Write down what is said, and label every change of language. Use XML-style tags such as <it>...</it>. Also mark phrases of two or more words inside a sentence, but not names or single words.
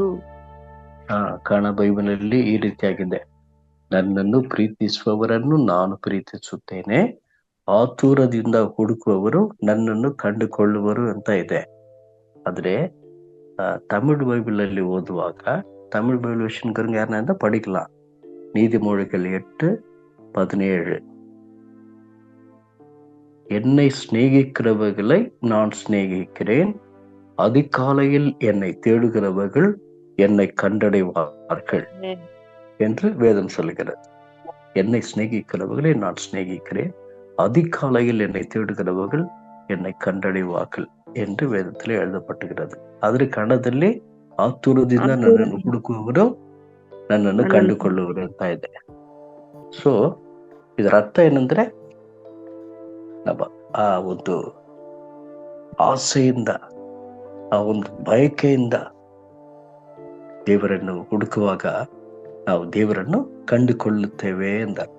<kn>ಕಾರಣ ಬೈಬಲಲ್ಲಿ ಈ ರೀತಿಯಾಗಿದೆ, ನನ್ನನ್ನು ಪ್ರೀತಿಸುವವರನ್ನು ನಾನು ಪ್ರೀತಿಸುತ್ತೇನೆ, ಆತುರದಿಂದ ಹುಡುಕುವವರು ನನ್ನನ್ನು ಕಂಡುಕೊಳ್ಳುವರು ಅಂತ ಇದೆ. ಆದ್ರೆ ತಮಿಳ್ ಬೈಬಲ್ ಅಲ್ಲಿ ಓದುವಾಗ, ತಮಿಳ್ ಬೈಬಲ್</kn> <ta>விஷயங்கிறவங்க யாருன்னா இருந்தா படிக்கலாம். நீதிமொழிகள் 8:17 என்னை சிநேகிக்கிறவர்களை நான் சிநேகிக்கிறேன், அதிகாலையில் என்னை தேடுகிறவர்கள் என்னை கண்டடைவார்கள் என்று வேதம் சொல்லுகிறது. என்னை சிநேகிக்கிறவர்களை நான் சிநேகிக்கிறேன், அதிகாலையில் என்னை தேடுகிறவர்கள் என்னை கண்டடைவார்கள் என்று ವೇದದಲ್ಲಿ எழுதப்பட்டிருக்கிறது.</ta> <kn>ಅದರ ಕನ್ನಡದಲ್ಲಿ ಆತುರದಿಂದ ನನ್ನನ್ನು ಹುಡುಕುವವರು ನನ್ನನ್ನು ಕಂಡುಕೊಳ್ಳುವರು ಅಂತ ಇದೆ. ಸೊ ಇದರ ಅರ್ಥ ಏನಂದ್ರೆ, ನಮ್ಮ ಆ ಒಂದು ಆಸೆಯಿಂದ, ಆ ಒಂದು ಬಯಕೆಯಿಂದ ದೇವರನ್ನು ಹುಡುಕುವಾಗ ನಾವು ದೇವರನ್ನು ಕಂಡುಕೊಳ್ಳುತ್ತೇವೆ ಎಂದರ್ಥ.</kn>